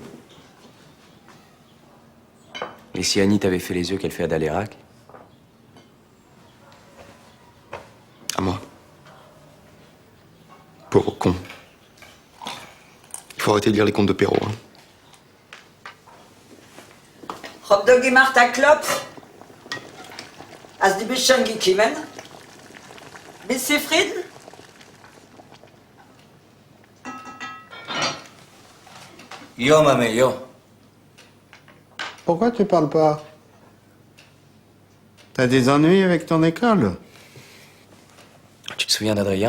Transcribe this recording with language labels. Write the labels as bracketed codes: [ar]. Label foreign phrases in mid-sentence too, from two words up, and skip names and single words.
[fr] Et si Annie t'avait fait les yeux qu'elle fait à Dalérac? À moi. Pauvre con. Il faut arrêter de lire les contes de Perrault, hein. Hot dog et Martha Klopp. [de] Als die Bücher gekommen. Bist du zufrieden? Yo, mamé, yo. [fr] Pourquoi tu parles pas? T'as des ennuis avec ton école? Tu te souviens d'Adrien?